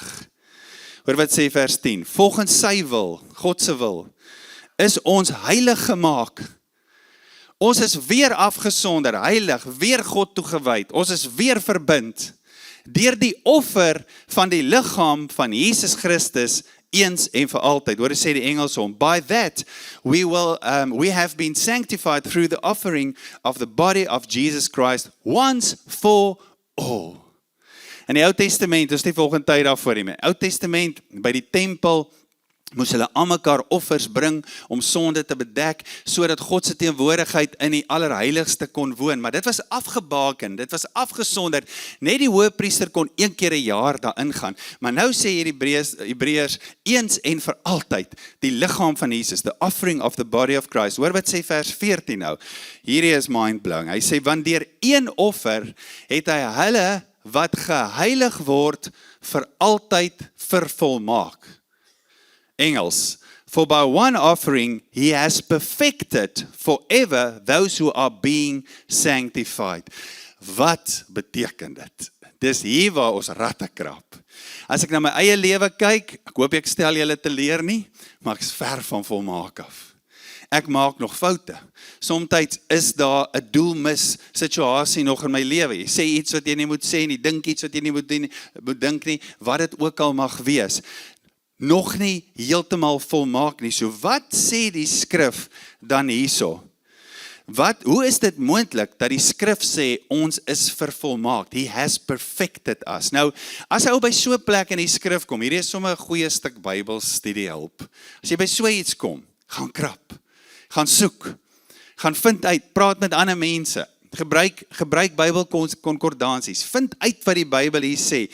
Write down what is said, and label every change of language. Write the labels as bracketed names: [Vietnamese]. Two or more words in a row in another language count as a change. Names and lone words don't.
[Afrikaans] Hoor wat sê vers 10, volgens sy wil, God se wil, is ons heilig gemaak. Ons is weer afgesonder, heilig, weer God toegewyd. Ons is weer verbind deur die offer van die liggaam van Jesus Christus eens en vir altyd. Hoor sê die Engels hom, [English] by that we have been sanctified through the offering of the body of Jesus Christ once for all. [Afrikaans] In die Ou Testament, is nie volgende tyd daarvoor nie. Ou Testament, by die tempel, moes hulle aan mekaar offers bring om sonde te bedek, sodat God se teenwoordigheid in die allerheiligste kon woon. Maar dit was afgebaken, dit was afgesonder. Net die hoëpriester kon een keer 'n jaar daarin gaan. Maar nou sê hierdie Hebreërs eens en vir altyd, die liggaam van Jesus, [English] the offering of the body of Christ. [Afrikaans] Hoor wat sê vers 14 nou. Hierdie is mind-blowing. Hy sê, want deur een offer het hy hulle wat geheilig word vir altyd vervolmaak. Engels, [English] for by one offering he has perfected forever those who are being sanctified. [Afrikaans] Wat beteken dit? Dis hier waar ons ratte krap. As ek na my eie lewe kyk, ek hoop ek stel julle te leer nie, maar ek is ver van volmaak af. Ek maak nog foute. Somtyds is daar 'n doelmis situasie nog in my lewe. Jy sê iets wat jy nie moet sê nie, dink iets wat jy nie moet dink nie, wat dit ook al mag wees. Nog nie heeltemal volmaak nie. So wat sê die skrif dan hierso? Hoe is dit moontlik dat die skrif sê ons is vervolmaak? [English] He has perfected us. [Afrikaans] Nou, as jy by so 'n plek in die skrif kom, hierdie is sommer 'n goeie stuk Bybelstudie help. As jy by so iets kom, gaan krap, gaan soek, gaan vind uit, praat met ander mense. Gebruik Bybelkonkordansies. Vind uit wat die Bybel hier sê.